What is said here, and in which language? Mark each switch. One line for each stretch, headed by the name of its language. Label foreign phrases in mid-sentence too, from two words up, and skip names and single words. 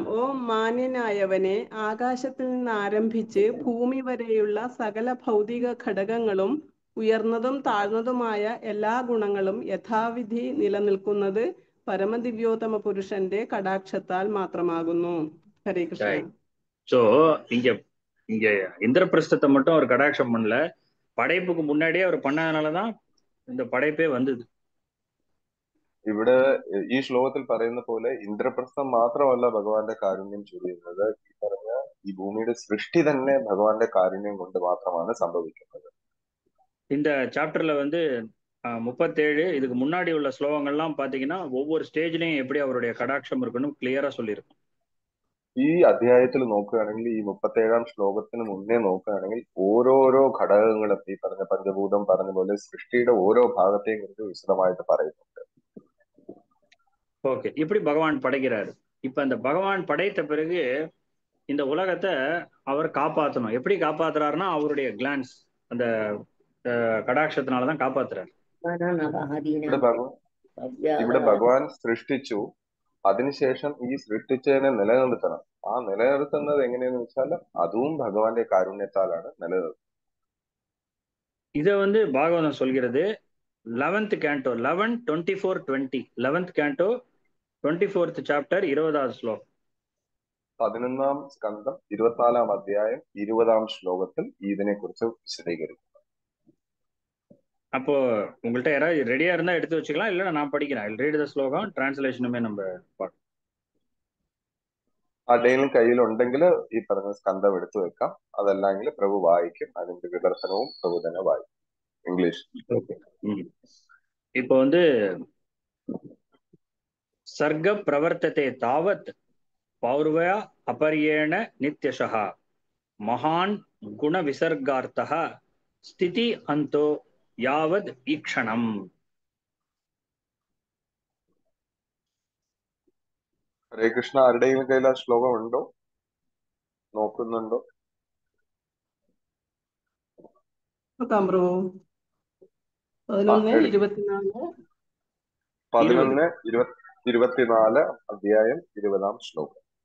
Malayalam: ഓ മാന്യനായവനെ, ആകാശത്തിൽ നിന്ന് ആരംഭിച്ച് ഭൂമി വരെയുള്ള സകല ഭൗതിക ഘടകങ്ങളും ഉയർന്നതും താഴ്ന്നതുമായ എല്ലാ ഗുണങ്ങളും യഥാവിധി നിലനിൽക്കുന്നത് പരമദിവ്യോത്തമ പുരുഷന്റെ കടാക്ഷത്താൽ മാത്രമാകുന്നു. ഹരേ കൃഷ്ണ.
Tamil: சோ இங்க இந்திரபிரஸ்தத்தை மட்டும் அவர் கடாட்சம் பண்ணல, படைப்புக்கு முன்னாடியே அவர் பண்ணதுனாலதான் இந்த படைப்பே வந்தது.
Malayalam: ഇവിടെ ഈ ശ്ലോകത്തിൽ പറയുന്ന പോലെ ഇന്ദ്രപ്രസ്ഥം മാത്രമല്ല ഭഗവാന്റെ കാരുണ്യം ചൊരിയുന്നത്. ഈ പറഞ്ഞ ഈ ഭൂമിയുടെ സൃഷ്ടി തന്നെ ഭഗവാന്റെ കാരുണ്യം കൊണ്ട് മാത്രമാണ് സംഭവിക്കുന്നത്.
Tamil: இந்த சாப்டர்ல வந்து 37 இதுக்கு முன்னாடி உள்ள ஸ்லோகங்கள்லாம் பாத்தீங்கன்னா ஒவ்வொரு ஸ்டேஜ்லயும் எப்படி அவருடைய கடாட்சம் இருக்குன்னு கிளியரா சொல்லியிருக்கும்.
Malayalam: ഈ അധ്യായത്തിൽ നോക്കുകയാണെങ്കിൽ, ഈ 37-ാം ശ്ലോകത്തിന് മുന്നേ നോക്കുകയാണെങ്കിൽ ഓരോരോ ഘടകങ്ങളും ഈ പറഞ്ഞ പഞ്ചഭൂതം പറഞ്ഞ പോലെ സൃഷ്ടിയുടെ ഓരോ ഭാഗത്തെയും കുറിച്ച് വിശദമായിട്ട് പറയുന്നുണ്ട്.
Tamil: ஓகே, இப்படி பகவான் படைக்கிறாரு. இப்ப அந்த பகவான் படைத்த பிறகு இந்த உலகத்தை அவர் காப்பாற்றணும். எப்படி காப்பாத்துறாருன்னா அவருடைய கிளான்ஸ், அந்த கடாட்சத்தினாலதான் காப்பாத்துறாரு.
Malayalam: ഇവിടെ ഭഗവാൻ സൃഷ്ടിച്ചു, അതിനുശേഷം ഈ സൃഷ്ടിച്ചതിനെ നിലനിർത്തണം. ആ നിലനിർത്തുന്നത് എങ്ങനെയാന്ന് വെച്ചാൽ അതും ഭഗവാന്റെ കാരുണ്യത്താലാണ് നിലനിർത്തുന്നത്.
Tamil: இதை வந்து பாகவதம் சொல்கிறது
English: 11th canto
Tamil: 11:24-20
English: 11th canto 24th chapter
Tamil: 20வது ശ്ലോകം.
Malayalam: 11-ാം സ്കന്ധം 24-ാം അധ്യായം 20-ാം ശ്ലോകത്തിൽ ഇതിനെ കുറിച്ച് വിശദീകരിക്കും.
Tamil: அப்போ உங்கள்கிட்ட யாராவது ரெடியா இருந்தா எடுத்து வச்சுக்கலாம், இல்லைன்னா நான் படிக்கிறேன்.
English: read the
Tamil: ஸ்லோகம், டிரான்ஸ்லேஷனுமே நம்ம பார்க்கலாம்.
Malayalam: ആരുടെയും കയ്യിലുണ്ടെങ്കിൽ ഈ പറഞ്ഞ സ്കന്ധം എടുത്തു വെക്കാം. അതല്ലെങ്കിൽ പ്രഭു വായിക്കും, അതിന്റെ വിവർത്തനവും പ്രഭു തന്നെ വായിക്കും. ഇംഗ്ലീഷ്.
Tamil: இப்போ வந்து
Sanskrit: सर्ग प्रवर्तते तावत् पौर्वया अपर्येण नित्यशः महान् गुणविसर्गार्थः स्थिति अंतो यावद् ईक्षणम्.
Malayalam: ഹരേ കൃഷ്ണ. ആരുടെയും കയ്യിൽ ആ ശ്ലോകം ഉണ്ടോ? നോക്കുന്നുണ്ടോ? നോക്കാം പ്രഭു. 11:24. 11:24 അധ്യായം 20-ാം ശ്ലോകം.